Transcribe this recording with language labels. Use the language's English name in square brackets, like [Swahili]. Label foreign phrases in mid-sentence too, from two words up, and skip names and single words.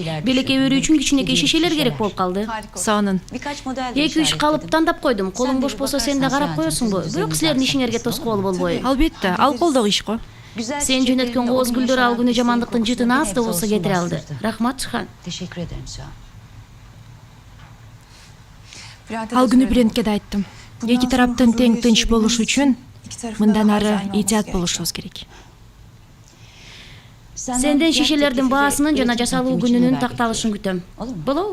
[Kyrgyz] Белекке өрүү үчүн кичинекей шишелер керек болуп калды. Сонун. 2-3 калып тандап койдум. Колуң бош болсо сен да карап коесуңбу? Бирок силердин ишиңерге тоскоол болбой. Албетте, ал колдогу иш го. Сен жөнөткөн кооз гүлдөр ал күнү жамандыктын жытын аз да болсо кетире алды. Рахмат Хан. [Turkish] Teşekkür ederim sağ ol. [Kyrgyz] Ал күнү Брентке да айттым. Эки тараптын тең тынч болушу үчүн мындан ары иhtiyat болушубуз керек. Сенден шишелердин баасынын жана жасалуу күнүнүн такталышын күтөм. Болобу?